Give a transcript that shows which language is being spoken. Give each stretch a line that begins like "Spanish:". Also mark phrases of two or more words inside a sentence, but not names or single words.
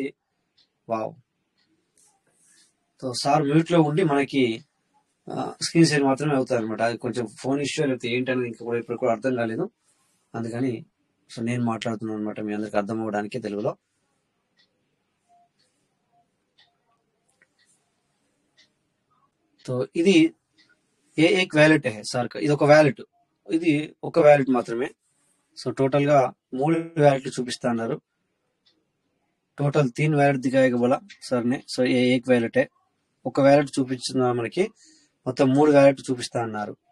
Telugu: వావ్, సో సార్ మ్యూట్ లో ఉండి మనకి
English: screen share
Telugu: మాత్రమే అవుతాయి అనమాట. అది కొంచెం
English: phone issue
Telugu: లేకపోతే ఏంటనేది ఇంకా కూడా ఇప్పుడు కూడా అర్థం కాలేదు, అందుకని సో నేను మాట్లాడుతున్నాను అనమాట మీ అందరికి అర్థం అవ్వడానికి తెలుగులో. సో ఇది
Hindi: एक वैलेट है सर का,
Telugu: ఇది ఒక వ్యాలెట్, ఇది ఒక వ్యాలెట్ మాత్రమే. సో టోటల్ గా 3 వ్యాలెట్లు చూపిస్తా అన్నారు. టోటల్ 3 వ్యాలెట్ దిగాయేగా
Hindi: बोला सर ने. సో ये एक वैलेट है,
Telugu: ఒక వ్యాలెట్ చూపిస్తున్నారు మనకి, మొత్తం 3 వ్యాలెట్ చూపిస్తా అన్నారు.